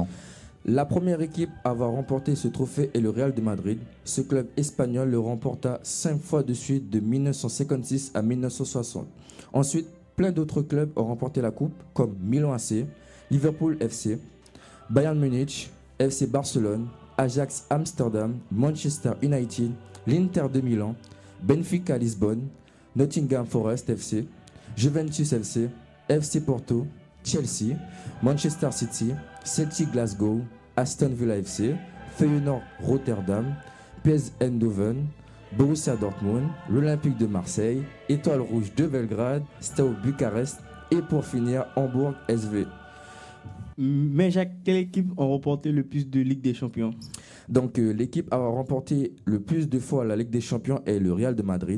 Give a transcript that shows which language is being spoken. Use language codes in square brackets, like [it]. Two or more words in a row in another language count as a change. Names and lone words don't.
[fr] La première équipe à avoir remporté ce trophée est le Real de Madrid. Ce club espagnol le remporta 5 fois de suite de 1956 à 1960. Ensuite, plein d'autres clubs ont remporté la coupe comme Milan AC, Liverpool FC, Bayern Munich, FC Barcelone, Ajax Amsterdam, Manchester United, l'Inter de Milan, Benfica Lisbonne, Nottingham Forest FC, Juventus FC, FC Porto, Chelsea, Manchester City, Celtic Glasgow, Aston Villa FC, Feyenoord Rotterdam, PSV Eindhoven, Borussia Dortmund, l'Olympique de Marseille, Étoile Rouge de Belgrade, Steaua Bucarest et pour finir Hambourg SV. Mais Jacques, quelle équipe a remporté le plus de Ligue des Champions? Donc l'équipe à avoir remporté le plus de fois la Ligue des Champions est le Real de Madrid.